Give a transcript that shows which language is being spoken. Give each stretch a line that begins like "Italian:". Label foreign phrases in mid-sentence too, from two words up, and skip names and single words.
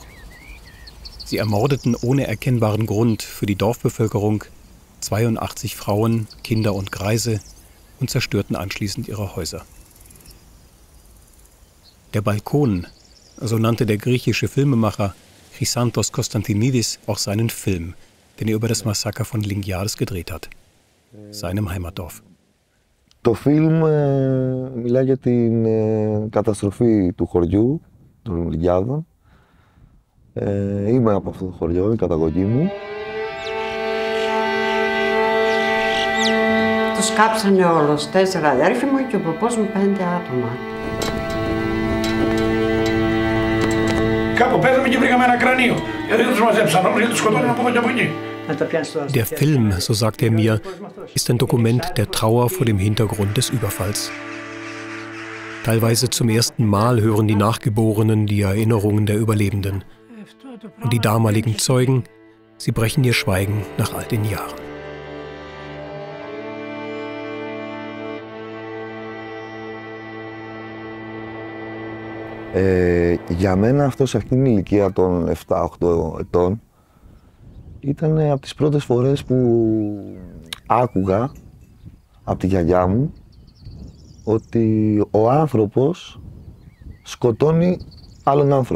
German: Sie ermordeten ohne erkennbaren Grund für die Dorfbevölkerung 82 Frauen, Kinder und Greise und zerstörten anschließend ihre Häuser. Der Balkon, so nannte der griechische Filmemacher Chrysanthos Konstantinidis auch seinen Film, den er über das Massaker von Lingiades gedreht hat, seinem Heimatdorf.
Greek: Το φιλμ μιλάει για την καταστροφή του χωριού, των Λιγιάδων. Είμαι από αυτό το χωριό, η καταγωγή μου. Τους κάψανε όλους, 4 αδέρφοι μου και ο παππούς μου 5 άτομα. Κάπου πέθαμε και βρήκαμε ένα κρανίο. Γιατί δεν τους μαζέψαν όλους, γιατί τους σκοτώνουν από εδώ και από εκεί.
German: Der Film, so sagt er mir, ist ein Dokument der Trauer vor dem Hintergrund des Überfalls. Teilweise zum ersten Mal hören die Nachgeborenen die Erinnerungen der Überlebenden. Und die damaligen Zeugen, sie brechen ihr Schweigen nach all den Jahren.
Greek: Για μένα αυτό σε αυτήν την ηλικία των 7-8 ετών ήταν από τις πρώτες φορές που άκουγα από τη γιαγιά μου ότι ο άνθρωπος σκοτώνει άλλον άνθρωπο.